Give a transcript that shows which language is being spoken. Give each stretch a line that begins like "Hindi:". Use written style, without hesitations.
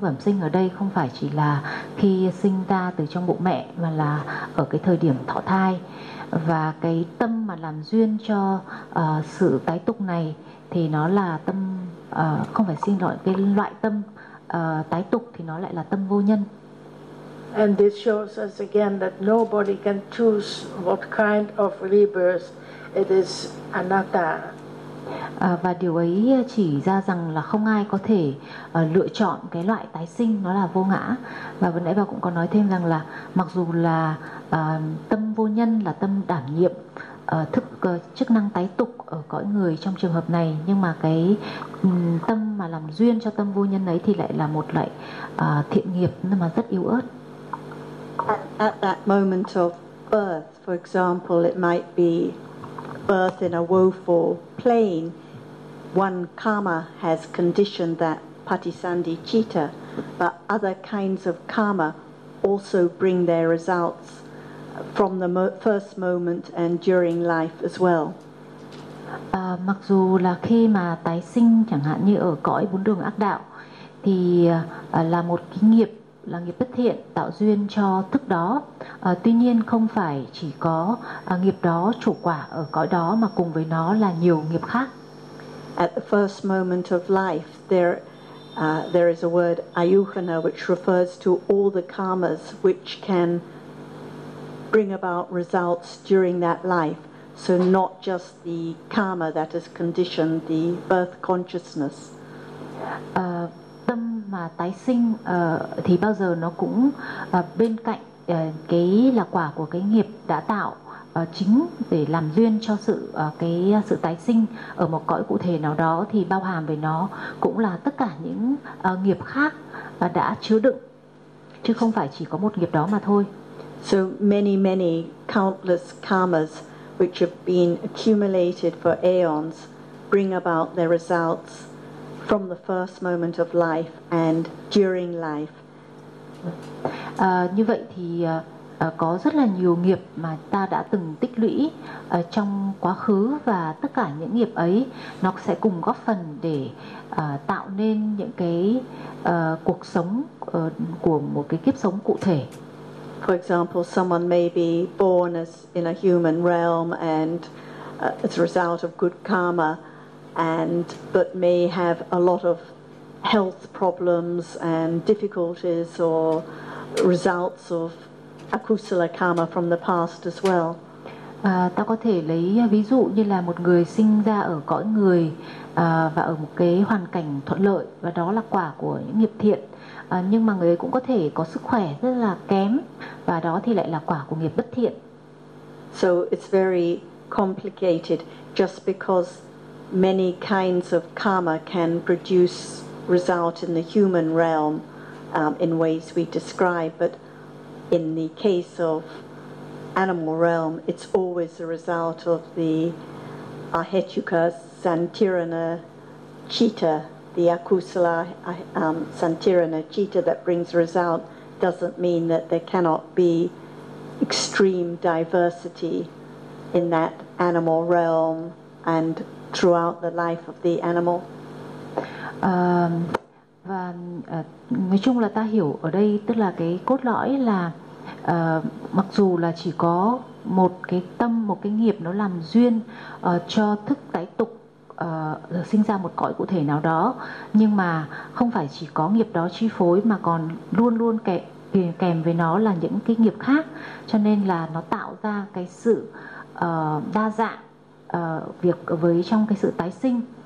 Vietnamese: Bẩm sinh ở đây không phải chỉ là khi sinh ra từ trong bụng mẹ, mà là ở cái thời điểm thọ thai. Và cái tâm mà làm duyên cho sự tái tục này thì nó là tâm, không phải xin lỗi, cái loại tâm tái tục thì nó lại là tâm vô nhân.
English: And this shows us again that nobody can choose what kind of rebirth. It is anatta.
Vietnamese: Và điều ấy chỉ ra rằng là không ai có thể lựa chọn cái loại tái sinh, nó là vô ngã. Và vừa nãy bà cũng có nói thêm rằng là mặc dù là tâm vô nhân là tâm đảm nhiệm thức chức năng tái tục ở cõi người trong trường hợp này, nhưng mà cái tâm mà làm duyên cho tâm vô nhân ấy thì lại là một loại thiện nghiệp mà rất yếu ớt.
English: At that moment of birth, for example, it might be birth in a woeful plane, one karma has conditioned that patisandhi citta, but other kinds of karma also bring their results from the first moment and during life as well.
Vietnamese: Mặc dù là khi mà tái sinh chẳng hạn như ở cõi bốn đường ác đạo thì là một cái nghiệp, là nghiệp bất thiện tạo duyên cho thức đó. Tuy nhiên không phải chỉ có nghiệp đó chủ quả ở cõi đó, mà cùng với nó là nhiều nghiệp khác.
English: At the first moment of life there is a word ayuhana which refers to all the karmas which can bring about results during that life, so not just the karma that has conditioned the birth consciousness.
Vietnamese: tâm mà tái sinh thì bao giờ nó cũng bên cạnh cái là quả của cái nghiệp đã tạo chính để làm duyên cho sự cái sự tái sinh ở một cõi cụ thể nào đó, thì bao hàm về nó cũng là tất cả những nghiệp khác đã chứa đựng, chứ không phải chỉ có một nghiệp đó mà thôi.
English: So many many countless karmas which have been accumulated for aeons bring about their results from the first moment of life and during life.
Vietnamese: Như vậy thì có rất là nhiều nghiệp mà ta đã từng tích lũy trong quá khứ, và tất cả những nghiệp ấy nó sẽ cùng góp phần để tạo nên những cái cuộc sống của một cái kiếp sống cụ thể.
English: For example, someone may be born as in a human realm and as a result of good karma, and but may have a lot of health problems and difficulties or results of akusala karma from the past as well.
Vietnamese: Ta có thể lấy ví dụ như là một người sinh ra ở cõi người và ở một cái hoàn cảnh thuận lợi, và đó là quả của những nghiệp thiện. Nhưng mà người ấy cũng có thể có sức khỏe rất là kém, và đó thì lại là quả của nghiệp bất thiện.
English: So it's very complicated, just because many kinds of karma can produce result in the human realm in ways we describe, but in the case of animal realm, it's always a result of the ahetuka santirana citta, the akusala santirana citta that brings result, doesn't mean that there cannot be extreme diversity in that animal realm and throughout the life of the animal.
Vietnamese: Và nói chung là ta hiểu ở đây, tức là cái cốt lõi là mặc dù là chỉ có một cái tâm, một cái nghiệp nó làm duyên cho thức tái tục sinh ra một cõi cụ thể nào đó, nhưng mà không phải chỉ có nghiệp đó chi phối, mà còn luôn luôn kèm với nó là những cái nghiệp khác, cho nên là nó tạo ra cái sự đa dạng việc với trong cái sự tái sinh.